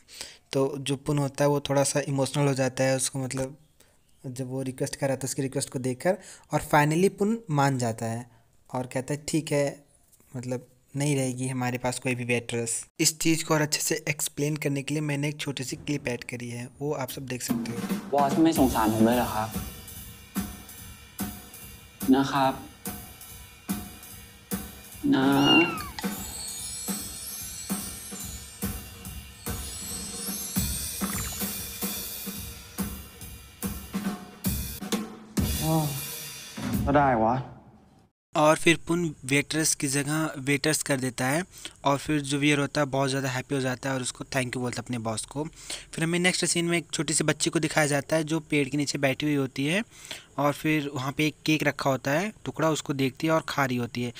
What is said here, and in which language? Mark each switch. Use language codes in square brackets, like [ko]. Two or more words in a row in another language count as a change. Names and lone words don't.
[hi] तो जो पुन होता है वो थोड़ा सा इमोशनल हो जाता है उसको, मतलब जब वो रिक्वेस्ट कर रहा था उसकी रिक्वेस्ट को देखकर। और फाइनली पुन मान जाता है और कहता है ठीक है, मतलब नहीं रहेगी हमारे पास कोई भी वेट्रेस। इस चीज़ को और अच्छे से एक्सप्लेन करने के लिए मैंने एक छोटी सी क्लिप ऐड करी है, वो आप सब देख सकते हो। [th] บอสไม่สงสารผมเลยเหรอครับนะครับนะก็ได้วะ [hi] और फिर पुन वेटर्स की जगह वेटर्स कर देता है और फिर जो वियर होता है बहुत ज़्यादा हैप्पी हो जाता है और उसको [en] thank you [hi] बोलता है अपने बॉस को। फिर हमें [en] next scene [hi] में एक छोटी सी बच्ची को दिखाया जाता है जो पेड़ के नीचे बैठी हुई होती है और फिर वहाँ पे एक केक रखा होता है टुकड़ा, उसको देखती है और खा रही होती है।